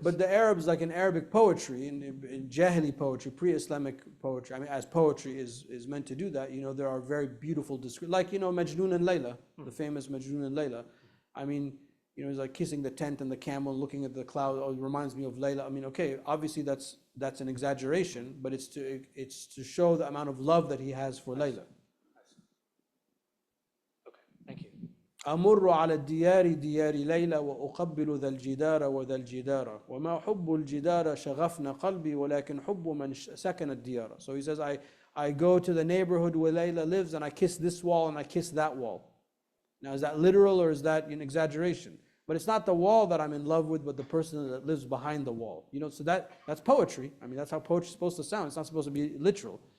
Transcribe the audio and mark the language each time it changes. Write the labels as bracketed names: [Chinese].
[English] but the Arabs, like in Arabic poetry, in Jahili poetry, pre-Islamic poetry, as poetry is meant to do that, there are very beautiful descriptions, like, Majnun and Layla, the famous Majnun and Layla. It's like kissing the tent and the camel, looking at the cloud. Oh, it reminds me of Layla. Okay, obviously that's an exaggeration, but it's to show the amount of love that he has for Layla. Okay, thank you. [Arabic] أمر على الديار ديار ليلى وأقبل ذا الجدار وذا الجدار وما حب الجدار شغفنا قلبي ولكن حب من سكن الديار. [English] So he says, I go to the neighborhood where Layla lives and I kiss this wall and I kiss that wall. Now, is that literal or is that an exaggeration? But it's not the wall that I'm in love with, but the person that lives behind the wall. So that's poetry. That's how poetry is supposed to sound. It's not supposed to be literal.